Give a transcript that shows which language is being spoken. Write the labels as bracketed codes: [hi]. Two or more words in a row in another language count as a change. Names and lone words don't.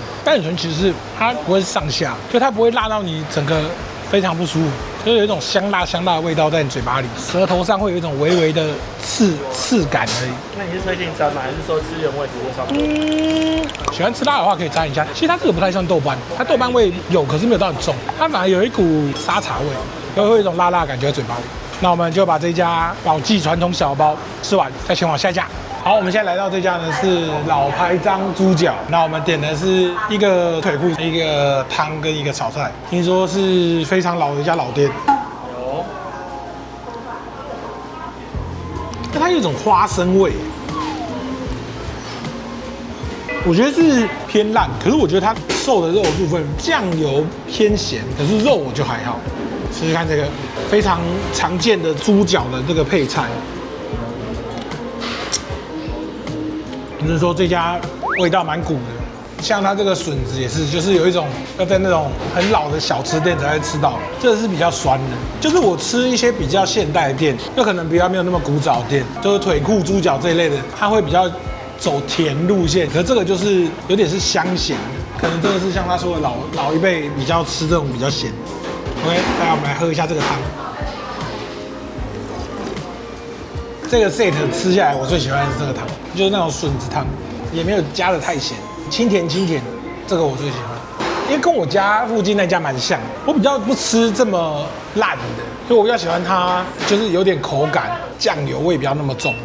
[zh] 但很其實是它不會上下，就它不會辣到你整個非常不舒服，就是有一種香辣的味道在你嘴巴裡，舌頭上會有一種微微的刺感而已。那你是推薦沾嗎？還是說吃原味直接上？喜歡吃辣的話可以沾一下。其實它這個不太像豆瓣，它豆瓣味有，可是沒有到很重，它反而有一股沙茶味，会有一種辣感觉在嘴巴裡。那我們就把這家寶記傳統小籠包吃完，再前往下一家。好，我們現在來到這家呢是老牌張豬腳，那我們點的是一個腿部、一個湯跟一個炒菜，聽說是非常老的一家老店。有，它有一種花生味，我覺得是偏爛，可是我覺得它瘦的肉的部分醬油偏鹹，可是肉我就還好。試試看這個非常常見的豬腳的這個配菜。就是說這家味道蠻古的，像它這個筍子也是，就是有一種要在那種很老的小吃店才會吃到，這個是比較酸的。就是我吃一些比較現代的店，就可能比較沒有那麼古早的店，就是腿庫豬腳這一類的，它會比較走甜路線。可是這個就是有點是香鹹，可能這個是像他說的老一輩比較吃這種比較鹹。OK， 來我們來喝一下這個湯。這個 set 吃下來，我最喜歡的是這個湯，就是那種筍子湯，也沒有加的太鹹，清甜，這個我最喜歡。因為跟我家附近那家蠻像，我比較不吃這麼爛的，所以我比較喜歡它，就是有點口感，醬油味比較那麼重。